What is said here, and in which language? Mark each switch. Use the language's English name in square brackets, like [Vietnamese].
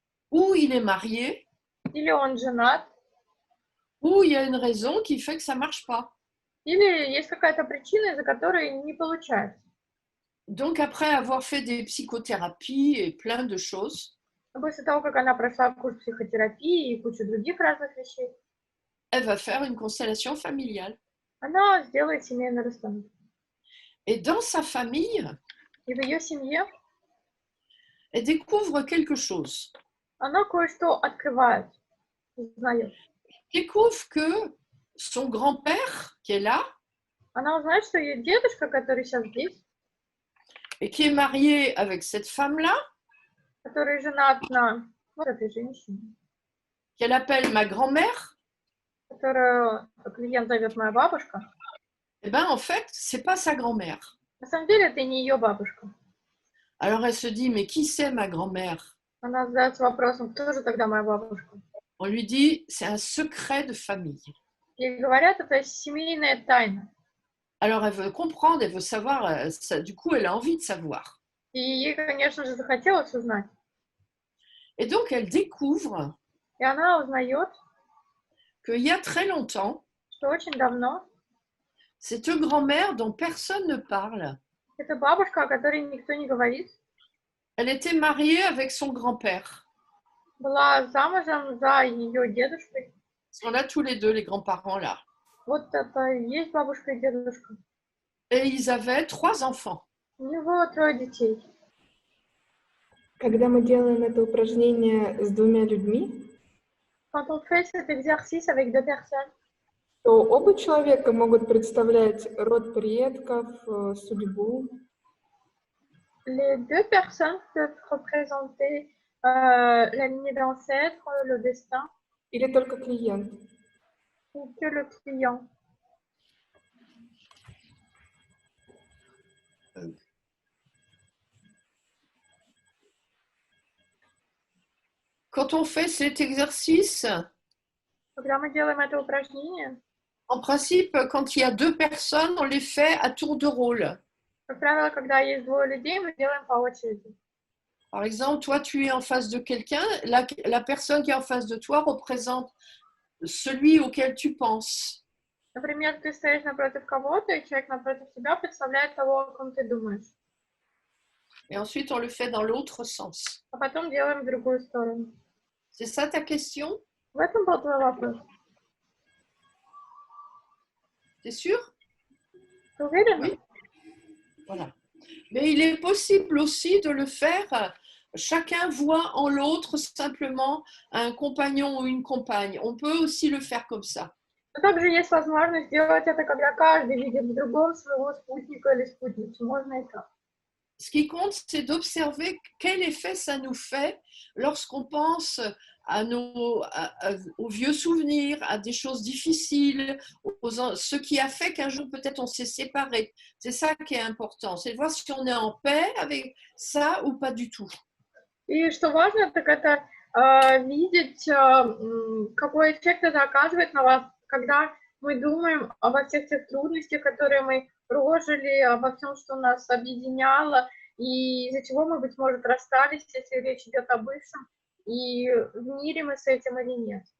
[French] ou il est marié, [Russian] или он женат, [French] ou il y a une raison qui fait que ça ne marche pas. [Russian] или есть какая-то причина, из-за которой не получается. [French] Donc après avoir fait des psychothérapies et plein de choses, [Russian] После того, как она прошла курс психотерапии и кучу других разных вещей, [French] elle va faire une constellation familiale. [Russian] она сделает семейную расстановку. [French] Et dans sa famille, [Russian] И в ее семье [French] elle découvre quelque chose. [Russian] она кое-что открывает, узнает. [French] Elle découvre que son grand-père, qui est là, [Russian] Она узнает, что ее дедушка, который сейчас здесь, [French] et qui est marié avec cette femme-là, [Russian] который женат на вот этой женщине, [French] qu'elle appelle ma grand-mère, [Russian] которую клиент зовет моя бабушка, [French] eh ben en fait, c'est pas sa grand-mère. [Russian] на самом деле это не ее бабушка. [French] Alors elle se dit, mais qui c'est ma grand-mère? [Russian] Она задается вопросом, кто же тогда моя бабушка? [French] On lui dit, c'est un secret de famille. [Russian] И говорят, это семейная тайна. [French] Alors elle veut comprendre, elle veut savoir, du coup elle a envie de savoir. [Russian] И ей, конечно же, захотелось узнать. [French] Et donc elle découvre [Russian] И она узнает, [French] qu'il y a très longtemps, [Russian] что очень давно [French] cette grand-mère dont personne ne parle, [Russian] эта бабушка, о которой никто не говорит, [French] elle était mariée avec son grand-père. [Russian] была замужем за ее дедушкой. [French] Ils sont là tous les deux, les grands-parents là. [Russian] Вот это и есть бабушка и дедушка. [French] Et ils avaient 3 enfants. [Russian] У него 3 детей. Когда мы делаем это упражнение с двумя людьми, [French] Quand on fait cet exercice avec 2 personnes, [Russian] то оба человека могут представлять род предков, судьбу. [French] les 2 personnes peuvent représenter la lignée d'ancêtres, le destin, [Russian] Или только клиент. [French] ou que le client. Quand on fait cet exercice, [Russian] Когда мы делаем это упражнение, [French] en principe, quand il y a 2 personnes, on les fait à tour de rôle. [Russian] как правило, когда есть 2 людей, мы делаем по очереди. [French] Par exemple, toi, tu es en face de quelqu'un, la personne qui est en face de toi représente celui auquel tu penses. [Russian] Например, ты стоишь напротив кого-то, и человек напротив тебя представляет того, о ком ты думаешь. [French] Et ensuite, on le fait dans l'autre sens. [Russian] А потом делаем в другую сторону. [French] C'est ça ta question? [Russian] В этом был твой вопрос. [French] T'es sûr? [Russian] Ты уверена? [French] Oui. Voilà. Mais il est possible aussi de le faire. Chacun voit en l'autre simplement un compagnon ou une compagne. On peut aussi le faire comme ça. [Russian] Но также есть возможность сделать это, когда каждый видит в другом своего спутника или спутницу. Можно и так. [French] Ce qui compte, c'est d'observer quel effet ça nous fait lorsqu'on pense à aux vieux souvenirs, à des choses difficiles, ce qui a fait qu'un jour peut-être on s'est séparés. C'est ça qui est important, c'est de voir si on est en paix avec ça ou pas du tout. [Russian] И что важно, так это видеть, какой эффект это оказывает на вас, когда мы думаем обо всех тех трудностях, которые мы прожили, обо всем, что нас объединяло, и из-за чего мы, быть может, расстались, если речь идет о бывшем, и в мире мы с этим или нет.